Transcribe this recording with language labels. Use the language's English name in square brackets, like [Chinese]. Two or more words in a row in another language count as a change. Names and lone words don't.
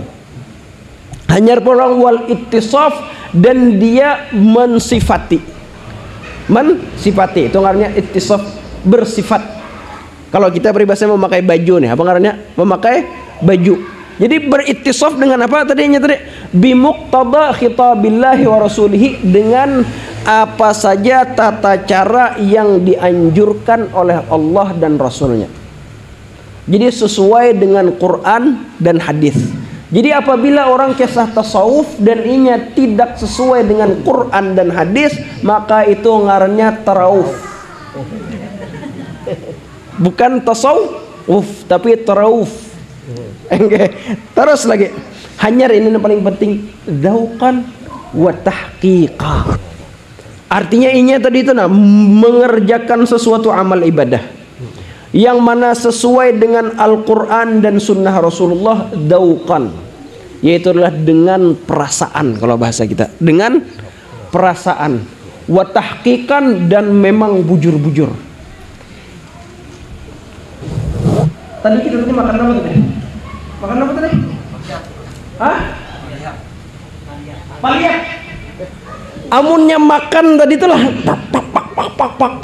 [Banjar] Hanya orang [Arabic] والاتصاف [Banjar] dan dia mensifati itu ngarannya ittisaf, bersifat. Kalau kita peribahasa memakai baju nih, apa ngarannya? Memakai baju. Jadi berittisaf dengan apa tadinya tadi? [Arabic] بمقتضى خطاب الله ورسوله, [Indonesian] dengan apa saja tata cara yang dianjurkan oleh Allah dan Rasulnya. Jadi sesuai dengan Quran dan hadis. [Banjar] Jadi apabila orang kisah tasawuf dan inya tidak sesuai dengan Quran dan hadis, maka itu ngarannya tarauf. [Indonesian] Bukan tasawuf tapi tarauf. Terus lagi. Hanya ini yang paling penting, [Arabic] ذوقا وتحقيقا. [Banjar] Artinya inya tadi itu mengerjakan sesuatu amal ibadah yang mana sesuai dengan Al-Quran dan Sunnah Rasulullah, dzauqan, yaitu adalah dengan perasaan. [Indonesian] Kalau bahasa kita dengan perasaan, [Arabic] وتحقيقا, [Banjar] dan memang bujur-bujur. [Indonesian] Tadi kita makan apa tadi? Makan apa tadi? Hah? Paliak. [Banjar] Amunnya makan tadi itulah pak.